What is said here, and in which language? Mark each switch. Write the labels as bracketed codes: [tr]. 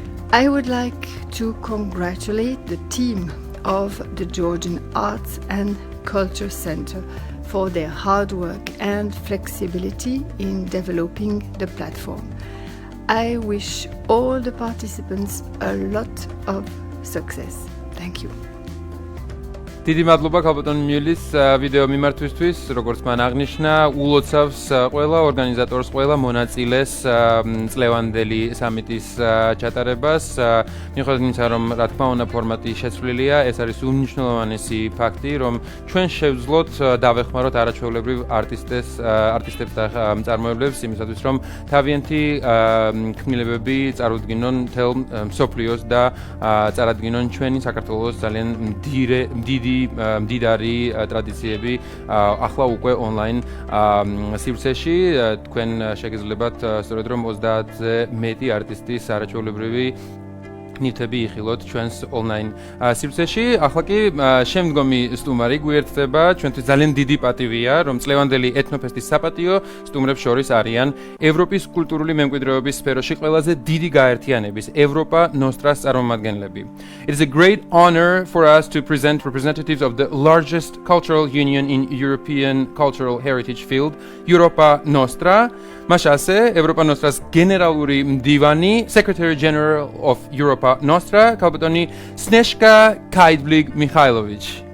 [en] I would like to congratulate the team of the Georgian Arts and Culture Center for their hard work and flexibility in developing the platform. I wish all the participants a lot of success. Thank you. [ka] დიდი მადლობა ქალბატონ მიულის ვიდეო მიმართვისთვის, როგორც მან აღნიშნა, ულოცავს ყველა ორგანიზატორს, ყველა მონაწილეს წლევანდელი სამიტის ჩატარებას. მიუხედავად იმისა, რომ რა თქმა უნდა ფორმატი შეცვლილია, ეს არის უმნიშვნელოვანესი ფაქტი, რომ ჩვენ შევძლოთ დავეხმაროთ არაჩვეულებრივ არტისტებს და მწარმოებლებს იმისათვის, რომ თავიანთი ქმნილებები წარუდგინონ მთელ მსოფლიოს და წარადგინონ ჩვენი საქართველოს ძალიან დიდი მდიდარი ტრადიციები ახლა უკვე ონლაინ სივრცეში. თქვენ შეგიძლიათ სწორედ რომ 30-ზე მეტი არტისტის არაჩვეულებრივი ნივთები იხილოთ ჩვენს ონლაინ სივრცეში. ახლა კი შემდგომი სტუმარი გვიერთდება. ჩვენთვის ძალიან დიდი პატივია, რომ წლევანდელი ეთნოფესტის საპატიო სტუმრებს შორის არიან ევროპის კულტურული მემკვიდრეობის სფეროში ყველაზე დიდი გაერთიანების ევროპა ნოსტრას წარმომადგენლები. [en] It is a great honor for us to present representatives of the largest cultural union in European cultural heritage field, Europa Nostra. Mashase, Europa Nostra's [ka] generaluri mdivani, [en] Secretary General of Europa Nostra, Kalbatoni Snezhka Kaidblig-Mikhailovich.